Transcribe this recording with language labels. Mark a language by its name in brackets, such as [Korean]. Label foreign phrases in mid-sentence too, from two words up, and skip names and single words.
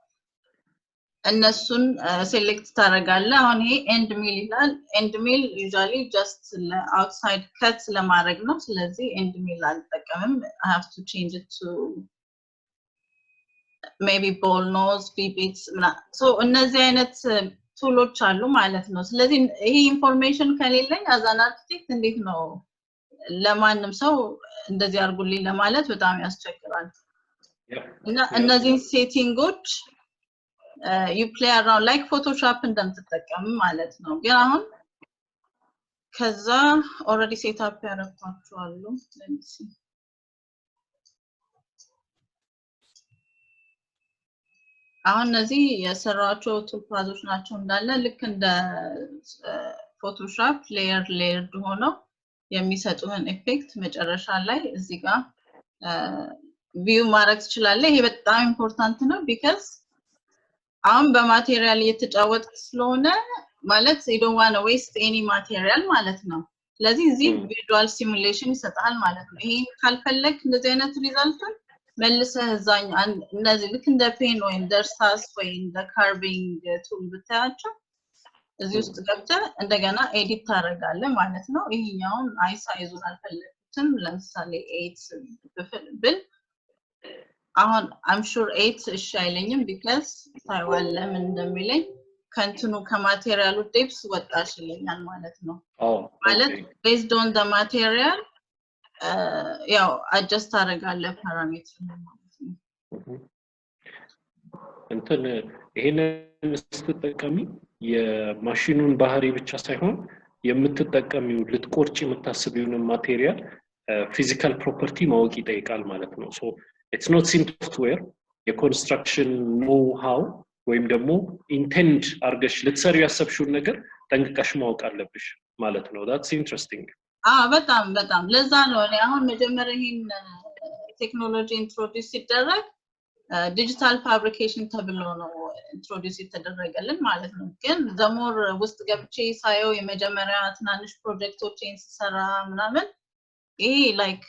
[Amharic] እነሱን ሴሌክት ታደርጋለህ አሁን ይሄ [English] end mill [Amharic] ይላል [English] end mill usually just outside cut [Amharic] ለማድረግ ነው ስለዚህ [English] end mill [Amharic] አልጠቀምም [English] I have to change it to maybe ball nose bits so [Amharic] እነዚህ አይነት ቱሎች አሉ ማለት ነው ስለዚህ ይሄ ኢንፎርሜሽን ከሌለኝ [English] as an architect [Amharic] እንዴት ነው ለማንም ሰው እንደዚህ አርጉልኝ ለማለት በጣም ያስቸግራል እና እነዚህ ሴቲንጎች [English] you play around like photoshop [Amharic] እንደምትጠቀም ማለት ነው ግን አሁን ከዛ [English] already set up [Amharic] ያደረኳቸዋለሁ [English] let me see [Amharic] አሁን እነዚህ የሰራቸው [English] tool paths [Amharic] ናቸው እንዳለ ልክ እንደ [English] photoshop layer [Amharic] ሆኖ የሚሰጡን ኢፌክት መጨረሻ ላይ እዚህ ጋር ቪው ማድረግ ትችላለህ ይሄ በጣም ኢምፖርታንት ነው because አሁን በማቴሪያል እየተጫወትክ ስለሆነ ማለት [English] you don't want to waste any material [Amharic] ማለት ነው ስለዚህ እዚህ [English] visual simulation [Amharic] ይሰጣል ማለት ነው ይሄ ካልፈለክ እንደዚህ አይነት ሪዛልቱን መልሰህ እዛኝ እነዚህ ልክ እንደ ፔን ወይ እንደ እርሳስ ወይ እንደ ካርቪንግ ቱል ብታያቸው እዚህ ውስጥ ገብተህ እንደገና ኤዲት ታደርጋለህ ማለት ነው ይሄኛውን አይ ሳይዙን አልፈለኩትም ለምሳሌ 8 ብል አሁን [English] I'm sure [Amharic] 8 እሺ አይለኝም because ታይዋል ለምን እንደሚለኝ ከንትኑ ከማቴሪያሉ ዴፕስ ወጣሽ ይለኛል ማለት ነው ማለት [English] based on the material [Amharic] ያው አጀስት አደርጋለሁ ፓራሜትር ማለት ነው እንትን ይሄንን ስትጠቀሚ የማሽኑን ባህሪ ብቻ ሳይሆን የምትጠቀሚው ልትቆርጪ የምታስቢውን ማቴሪያል [English] physical property [Amharic] ማወቅ ይጠይቃል ማለት ነው [English] so it's not simple software [Amharic] የኮንስትራክሽን [English] know how [Amharic] ወይም ደግሞ ኢንቴንድ አርገሽ ልትሰሪው ያሰብሽውን ነገር ጠንቅቀሽ ማወቅ አለብሽ ማለት ነው [English] that's interesting [Amharic] በጣም ለዛ ነው እኔ አሁን መጀመሪያ ይሄን ቴክኖሎጂ ኢንትሮዲዩስ ሲደረግ [English] digital fabrication [Amharic] ተብሎ ነው ኢንትሮዲዩስ የተደረገልን ማለት ነው ግን ዘሞር ውስጥ ገብቼ ሳየው የመጀመሪያ ትናንሽ ፕሮጀክቶችን ሲሰራ ምናምን ይሄ ላይክ